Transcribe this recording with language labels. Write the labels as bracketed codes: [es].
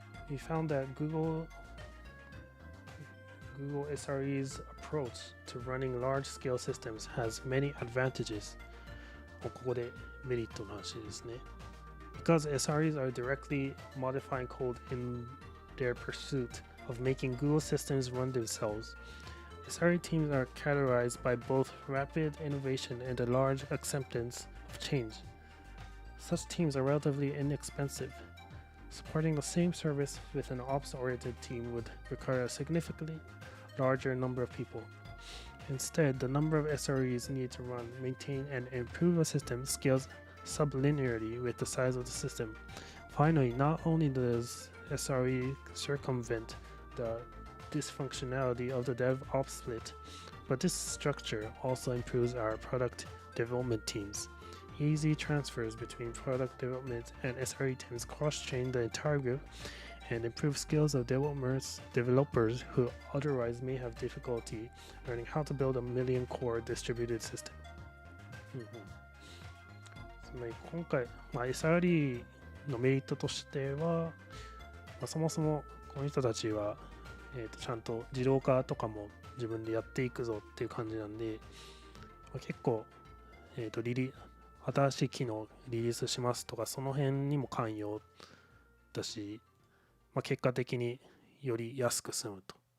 [en] We found that Google SRE's approach to running large-scale systems has many advantages. [ja] ここでメリットの話ですね。 [en] Because SREs are directly modifying code in their pursuit of making Google systems run themselves, SRE teams are characterized by both rapid innovation and a large acceptance of change. Such teams are relatively inexpensive. Supporting the same service with an ops-oriented team would require a significantly larger number of people. Instead, the number of SREs needed to run, maintain, and improve a system scales sublinearly with the size of the system. Finally, not only does SRE circumvent the dysfunctionality of the DevOps split, but this structure also improves our product development teams. Easy transfers between product development and SRE teams cross-train the entire group and improve skills of developers who otherwise may have difficulty learning how to build a million-core distributed system. [ja] つまり今回、SRE のメリットとしては、そもそもこの人たちは、ちゃんと自動化とかも自分でやっていくぞっていう感じなんで、結構、新しい機能をリリースしますとか、その辺にも寛容だし、結果的により安く済むと。